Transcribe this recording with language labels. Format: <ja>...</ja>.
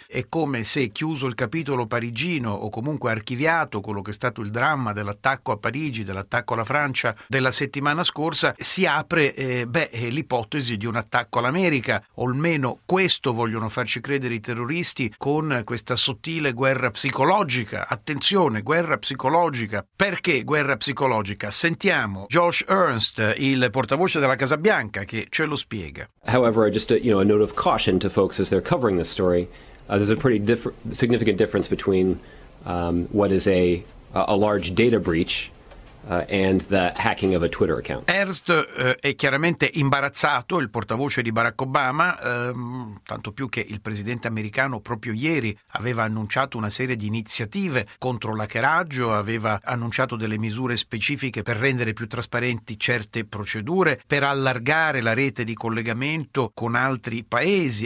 <it>è come se, chiuso il capitolo parigino o comunque archiviato quello che è stato il dramma dell'attacco a Parigi, dell'attacco alla Francia della settimana scorsa, si apre l'ipotesi di un attacco all'America, o almeno questo vogliono farci credere i terroristi con questa sottile guerra psicologica. Attenzione, guerra psicologica. Perché guerra psicologica? Sentiamo Josh Ernst, il portavoce della Casa Bianca, che ce lo spiega.</it> <en>However, just a note of caution to folks as they're covering this story, there's a pretty significant difference between what is a large data breach and the hacking of a Twitter account.</en> <it>Ernst è chiaramente imbarazzato, il portavoce di Barack Obama, tanto più che il presidente americano proprio ieri aveva annunciato una serie di iniziative contro l'hackeraggio, aveva annunciato delle misure specifiche per rendere più trasparenti certe procedure, per allargare la rete di collegamento con altri paesi.</it>